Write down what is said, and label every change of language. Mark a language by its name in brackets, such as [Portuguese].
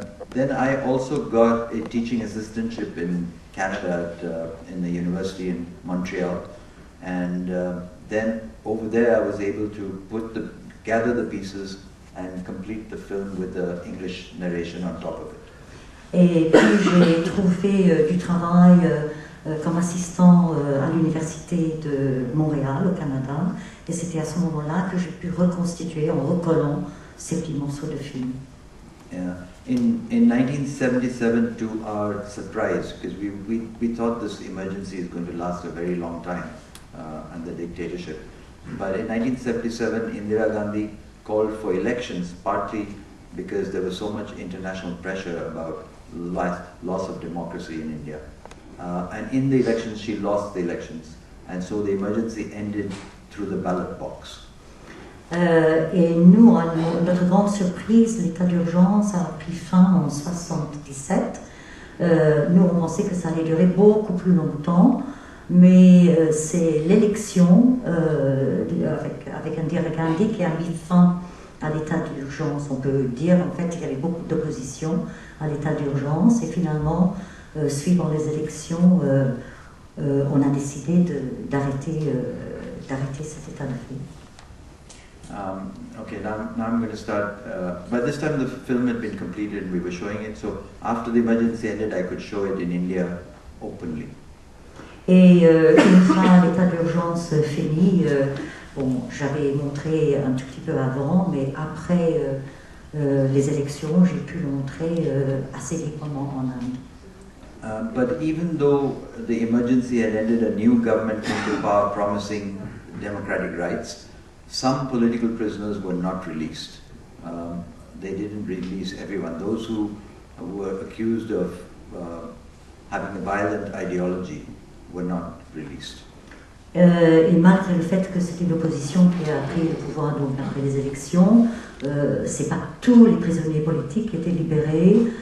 [English] Then I also got a teaching assistantship in Canada in the university in Montreal, and then over there I was able to gather the pieces and complete the film with the English narration on top of it. [French] Et puis j'ai trouvé du travail comme assistant à l'université de Montréal au Canada, et c'était à ce moment-là que j'ai pu reconstituer en recollant ces petits morceaux de film. [English] Yeah. In 1977, to our surprise, because we thought this emergency is going to last a very long time under dictatorship, but in 1977, Indira Gandhi called for elections, partly because there was so much international pressure about loss of democracy in India. And in the elections, she lost the elections, and so the emergency ended through the ballot box. [French] Et nous, à notre grande surprise, l'état d'urgence a pris fin en 1977. Nous, on pensait que ça allait durer beaucoup plus longtemps, mais c'est l'élection avec Indira Gandhi qui a mis fin à l'état d'urgence. On peut dire, en fait, qu'il y avait beaucoup d'opposition à l'état d'urgence, et finalement, suivant les élections, on a décidé d'arrêter cet état de fait. [English] Okay, now I'm going to start. By this time the film had been completed and we were showing it, so after the emergency ended I could show it in India openly. [French] Et une fois l'état d'urgence fini, bon, j'avais montré un tout petit peu avant, mais après les élections, j'ai pu le montrer assez librement en Inde. [English] But even though the emergency had ended, a new government came to power promising democratic rights, some political prisoners were not released. They didn't release everyone. Those who were accused of having a violent ideology were not released. [French] Et malgré le fait que c'était l'opposition qui a pris le pouvoir donc après les élections, c'est pas tous les prisonniers politiques qui étaient libérés.